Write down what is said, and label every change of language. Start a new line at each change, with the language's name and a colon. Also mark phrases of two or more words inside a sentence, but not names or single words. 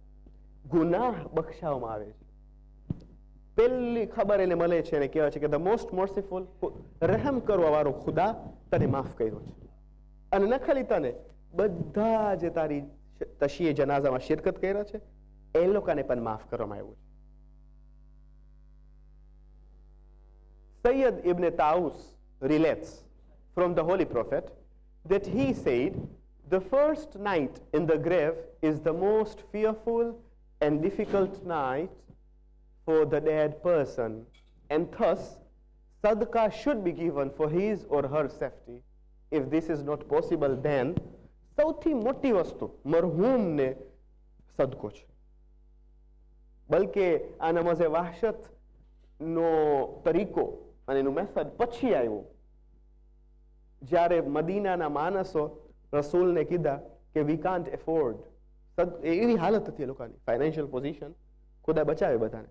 Gujarati: ગુનાહ બક્ષાવવામાં આવે છે. પહેલી ખબર એને મળે છે અને કહેવાય છે કે
English: the most merciful,
Gujarati: રહેમ કરવા વાળો ખુદા તને માફ કર્યો છે. અને ન ખાલી તને, બધા જે તારી તશીએ જનાઝામાં શિરકત કર્યા છે એ લોકોને પણ માફ કરવામાં આવ્યું છે.
English: Sayyid ibn Taus relates from the Holy Prophet that he said, the first night in the grave is the most fearful and difficult night for the dead person, and thus sadaqah should be given for his or her safety. If this is not possible, then
Gujarati: સૌથી મોટી વસ્તુ મરહૂમને સદકો છે. બલકે આ નમાઝે વાહશતનો તરીકો અને એનું મેથડ પછી આવ્યું, જ્યારે મદીનાના માણસો રસૂલને કીધા કે
English: we can't afford,
Gujarati: એવી હાલત હતી એ લોકોની,
English: financial position,
Gujarati: ખુદા બચાવે બધાને.